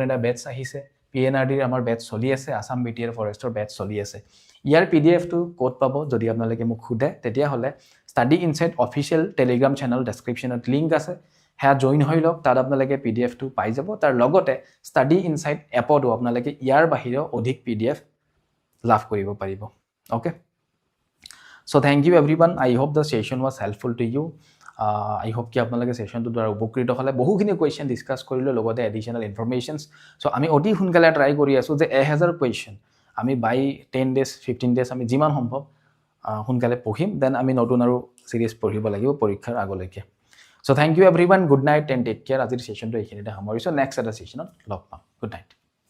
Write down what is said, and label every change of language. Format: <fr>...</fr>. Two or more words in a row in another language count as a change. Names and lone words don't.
<as>এটা বেচ আহিছে PNRD আমাৰ বেচ চলি আছে আসাম BTR ফৰেষ্টৰ বেচ চলি আছে ইয়াৰ PDF টো কোড পাব যদি আপোনালোকে মোক খুদে তেতিয়া হলে ষ্টাডি ইনসাইট</as> <en>official telegram channel</en> <as>ডেসক্ৰিপচনত লিংক আছে হ্যাঁ জয়েন হৈ লওক তাত আপোনালোকে PDF টো পাই যাব তাৰ লগতে ষ্টাডি ইনসাইট এপটো আপোনালোকে ইয়াৰ বাহিৰেও অধিক PDF লাভ কৰিব পাৰিব</as> <en>okay so thank you everyone I hope</en> <as>the session was helpful to you I hope কি আপোনালোকে session টো দ্বাৰা উপকৃত হ'লে বহুখিনি কোৱেশ্চন ডিসকাস কৰিলো লগতে</as> <en>additional informations</en> <as>সো আমি অতি হুনকালে ট্ৰাই কৰি আছো যে 1000 কোৱেশ্চন আমি</as> <en>by 10 days 15 days</en> <as>আমি যিমান সম্ভৱ হুনকালে পঢ়িম দেন আমি নতুন আৰু সিরিজ পঢ়িব লাগিব পৰীক্ষাৰ আগলৈকে</as> <en>so thank you everyone good night and take care</en> <as>আজিৰ সেশনটো এইখিনিতে সামৰিছো নেক্সট এটা সেশনত লগ পাম</as> <en>good night</en>